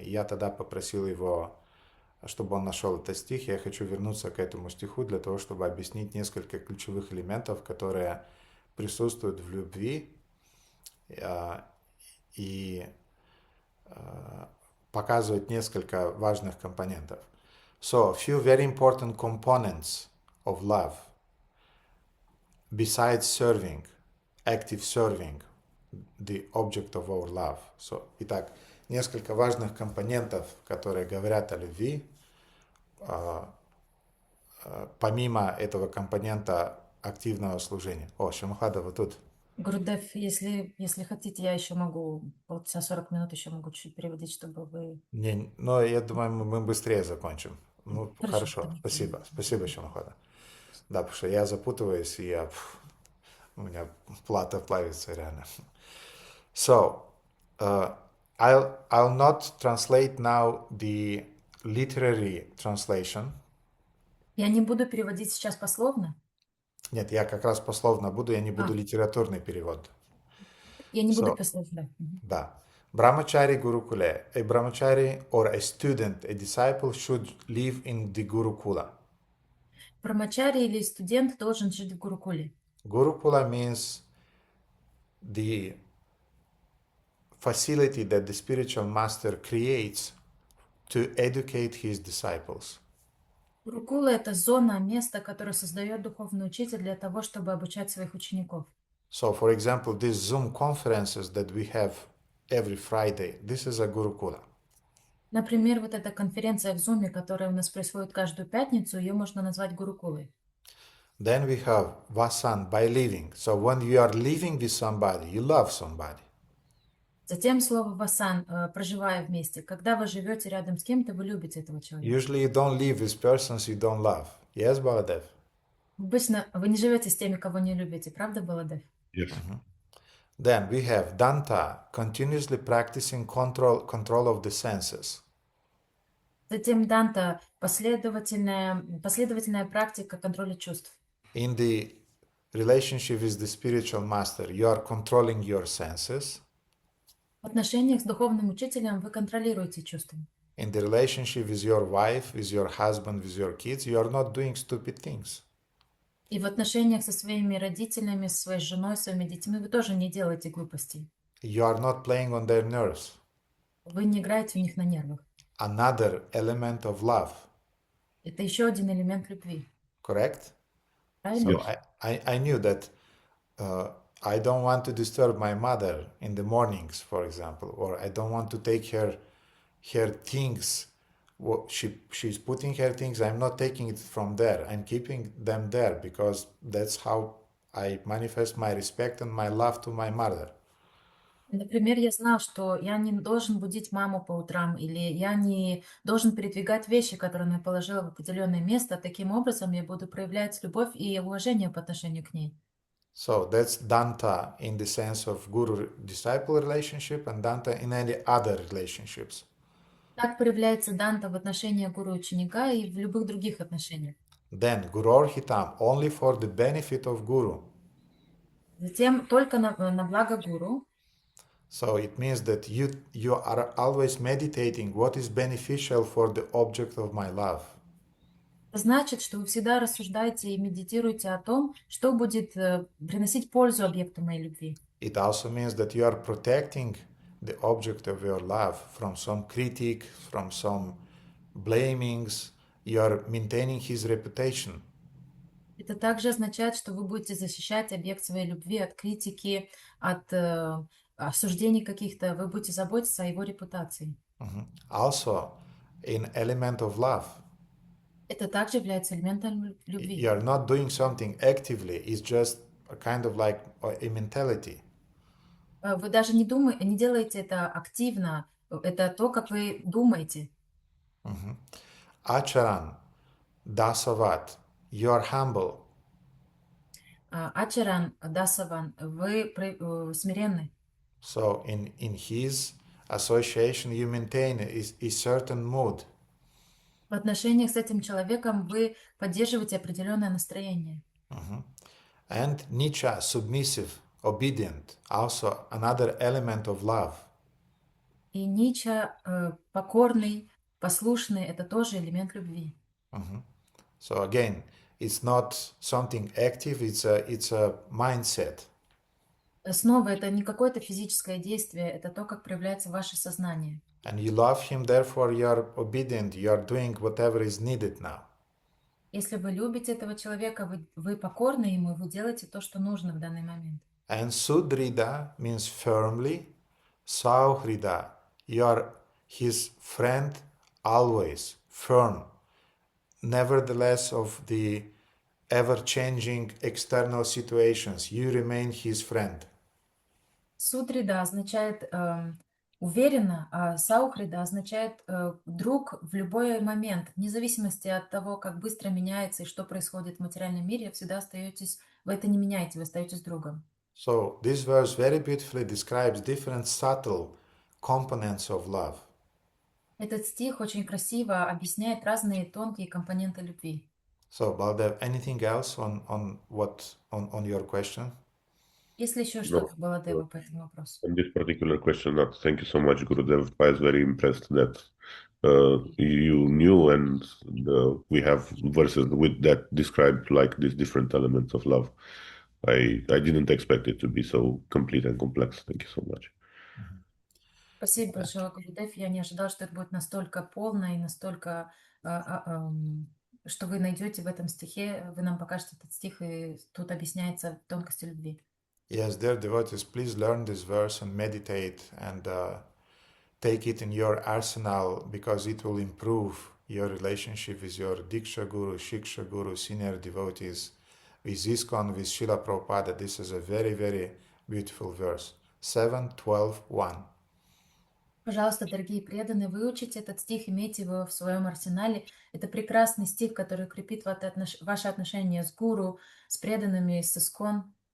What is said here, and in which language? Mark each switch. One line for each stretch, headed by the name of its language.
Russian: И я тогда попросил его, чтобы он нашел этот стих. Я хочу вернуться к этому стиху для того, чтобы объяснить несколько ключевых элементов, которые присутствуют в любви и показывают несколько важных компонентов.
English: So, a few very important components of love, besides serving, active serving, the object of our love.
Russian: So, итак, несколько важных компонентов, которые говорят о любви, помимо этого компонента активного служения. О, Шамахада, вы тут. Гурудев, если хотите, я еще могу, полчаса 40 минут еще могу чуть переводить, чтобы вы... Не, но я думаю, мы быстрее закончим. Ну, хорошо. Тогда. Спасибо, Шамахада. Да, потому что я запутываюсь, и у меня плата плавится реально.
English: So, I'll not translate now the literary translation.
Russian: Я не буду переводить сейчас пословно. Нет, я как раз пословно буду, я не буду литературный перевод. Я не буду пословно.
English: Да. Brahmachari Gurukule. A brahmachari or a student, a disciple should live in the Gurukula.
Russian: Брахмачари или студент должен жить в Гурукуле.
English: Gurukula means the facility that the spiritual master creates to educate his disciples.
Russian: Гурукула – это зона, место, которое создает духовный учитель для того, чтобы обучать своих учеников.
English: So, for example, these Zoom conferences that we have every Friday, this is a Gurukula.
Russian: Например, вот эта конференция в Zoom, которая у нас происходит каждую пятницу, ее можно назвать Гурукулой.
English: Then we have Vasan, by living. So when you are living with somebody, you love somebody.
Russian: Затем слово васан, проживая вместе. Когда вы живете рядом с кем-то, вы любите этого человека.
English: Usually you don't live with persons you don't love. Yes, Baladev?
Russian: Обычно вы не живете с теми, кого не любите, правда, Баладев?
English: Yes. Then we have Danta, continuously practicing control of the senses.
Russian: Затем Данта, последовательная практика контроля чувств.
English: In the relationship with the spiritual master, you are controlling your senses.
Russian: В отношениях с духовным учителем вы контролируете чувства.
English: In the relationship with your wife, with your husband, with your kids, you are not doing stupid things.
Russian: И в отношениях со своими родителями, со своей женой, своими детьми вы тоже не делаете глупостей.
English: You are not playing on their nerves.
Russian: Вы не играете у них на нервах.
English: Another element of love.
Russian: Это еще один элемент любви.
English: Correct?
Russian: Правильно?
English: So I knew that I don't want to disturb my mother in the mornings, for example, or I don't want to take her things. She's putting her things. I'm not taking it from there. I'm keeping them there because that's how I manifest my respect and my love to my mother.
Russian: Например, я знал, что я не должен будить маму по утрам, или я не должен передвигать вещи, которые она положила в определенное место. Таким образом, я буду проявлять любовь и уважение по отношению к ней.
English: So that's Danta in the sense of guru-disciple relationship and Danta in any other relationships.
Russian: Так проявляется данта в отношении гуру-ученика и в любых других отношениях.
English: Then Guru Hitam only for the benefit of Guru.
Russian: Затем только на благо гуру.
English: So it means that you are always meditating what is beneficial for the object of my love.
Russian: Это значит, что вы всегда рассуждаете и медитируете о том, что будет приносить пользу объекту моей любви.
English: It also means that you are protecting the object of your love from some critique, from some blamings. You are maintaining his reputation.
Russian: Это также означает, что вы будете защищать объект своей любви от критики, от осуждений каких-то. Вы будете заботиться о его репутации.
English: Also, in element of love,
Russian: Это также является элементом любви.
English: you are not doing something actively. It's just a kind of like a mentality.
Russian: Вы даже не делаете это активно. Это то, как вы думаете.
English: Acharan, dasavat, you are humble.
Russian: Ачаран, дасаван, вы смиренны.
English: So in his association you maintain a certain mood.
Russian: В отношениях с этим человеком вы поддерживаете определенное настроение.
English: And Nicha, submissive, obedient, also another element of love.
Russian: И Нича, покорный, послушный, это тоже элемент любви.
English: So again, it's not something active, it's a mindset.
Russian: Снова, это не какое-то физическое действие, это то, как проявляется ваше сознание.
English: And you love him, therefore you are obedient, you are doing whatever is needed now.
Russian: Если вы любите этого человека, вы покорны ему, вы делаете то, что нужно в данный момент.
English: And Sudrida means firmly, Sauhrida, you are his friend always, firm, nevertheless of the ever-changing external situations, you remain his friend.
Russian: Судрида означает уверенно, а Саухрида означает друг в любой момент, вне зависимости от того, как быстро меняется и что происходит в материальном мире, всегда остаетесь, вы это не меняете, вы остаетесь другом.
English: So this verse very beautifully describes different subtle components of love.
Russian: Этот стих очень красиво объясняет разные тонкие компоненты любви.
English: So Baldev, anything else on your question?
Russian: Есть ли еще что-то, Баладева, по этому вопросу?
English: On this particular question, not. Thank you so much, Gurudev. I was very impressed that you knew, and we have verses with that described like these different elements of love. I didn't expect it to be so complete and complex. Thank you so much.
Russian: Спасибо большое, Гурудев. Я не ожидал, что это будет настолько полно и настолько, что вы найдете в этом стихе. Вы нам покажете этот стих, и тут объясняется тонкости любви.
English: Yes, dear devotees, please learn this verse and meditate and take it in your arsenal because it will improve your relationship with your Diksha Guru, Shiksha Guru, senior devotees, with ISKCON, with Srila Prabhupada. This is a very, very beautiful verse. 7:12:1.
Russian: Пожалуйста, дорогие преданные, выучите этот стих, имейте его в своем арсенале. Это прекрасный стих, который укрепит ваши отношения с гуру, с преданными, с ISKCON.